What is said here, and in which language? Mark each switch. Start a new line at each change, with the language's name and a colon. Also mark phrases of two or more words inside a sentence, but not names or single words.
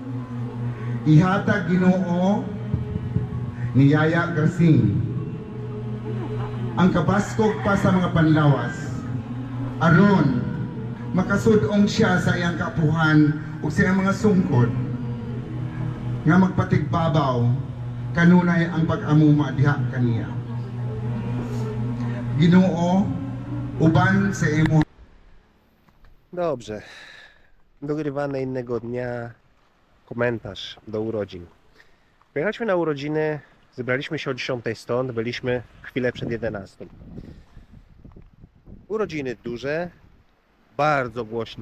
Cebuano: Ihatag Ginoo ni Yaya Garsing ang kabaskog pa sa mga panlawas aron makasudong siya sa iyang kaapuhan ug sa iyang mga sungkod nga magpatigbabaw kanunay ang pag-amuma diha kaniya. Ginoo uban sa imo.
Polish: Dobrze. Dogrywane innego dnia komentarz do urodzin. Pojechaliśmy na urodziny, zebraliśmy się o 10 stąd, byliśmy chwilę przed 11. Urodziny duże, bardzo głośne.